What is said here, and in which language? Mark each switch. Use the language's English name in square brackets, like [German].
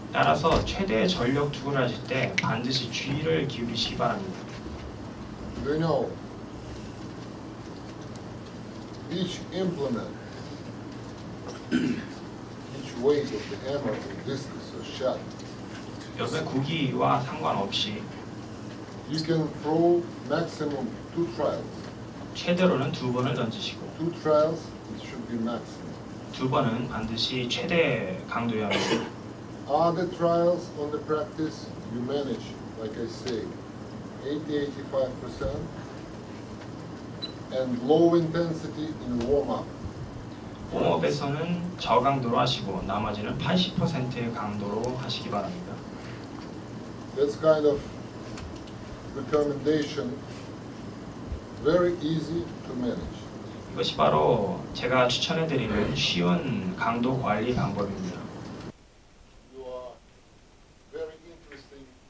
[Korean] 따라서 최대 전력 투구를 하실 때 반드시 주의를 기울이시기 바랍니다. [English] Do you know each implement, each weight of the hammer or discus or shot, [Korean] 여러분의 구기와 상관없이 [English] you can throw maximum 2 trials. [Korean] 최대로는 2번을 던지시고 [English] 2 trials, it should be maximum. [Korean] 2번은 반드시 최대 강도여야 합니다. [English] Other trials on the practice, you manage, like I say, 80-85%, and low intensity in warm-up. [Korean] 홈업에서는 저강도로 하시고 나머지는 80%의 강도로 하시기 바랍니다. [English] That's kind of recommendation, very easy to manage. [Korean] 이것이 바로 제가 추천해드리는 쉬운 강도 관리 방법입니다. [English] You are very interesting.